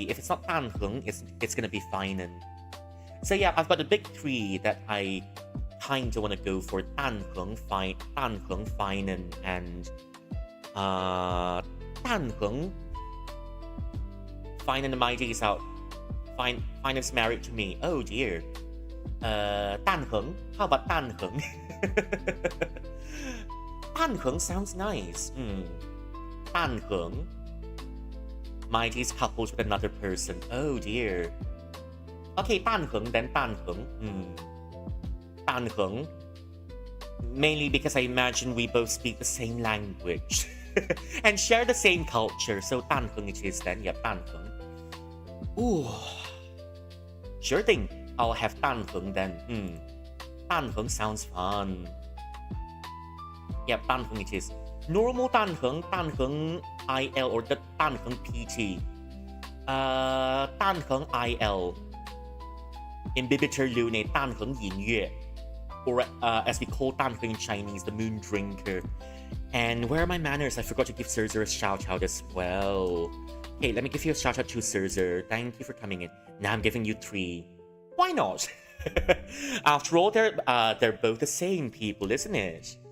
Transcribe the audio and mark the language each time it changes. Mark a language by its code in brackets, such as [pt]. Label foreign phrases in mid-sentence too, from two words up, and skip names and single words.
[en] If it's not Dan Heng, it's gonna be Finan. So I've got the big three that I kinda wanna go for: Dan Heng, Finan, and Dan Heng. Finan and my days out. Finan's married to me. Oh dear. Dan Heng. How about Dan Heng? Dan Heng sounds nice. Dan Heng. Mighty's coupled with another person. Oh dear. Okay, Dan Heng, then Dan Heng. Dan Heng. Mainly because I imagine we both speak the same language and share the same culture. So Dan Heng it is then. Dan Heng. Ooh. Sure thing. I'll have Dan Heng then. Dan Heng sounds fun. Dan Heng it is. Normal Dan Heng IL, or the Dan Heng PT. Dan Heng IL. Imbibitor Lune, Dan Heng Yin Yue. Or as we call Dan Heng in Chinese, the Moon Drinker. And where are my manners? I forgot to give Serzer a shout out as well. Hey, let me give you a shout out to Serzer. Thank you for coming in. Now I'm giving you 3. Why not? After all, they're both the same people, isn't it?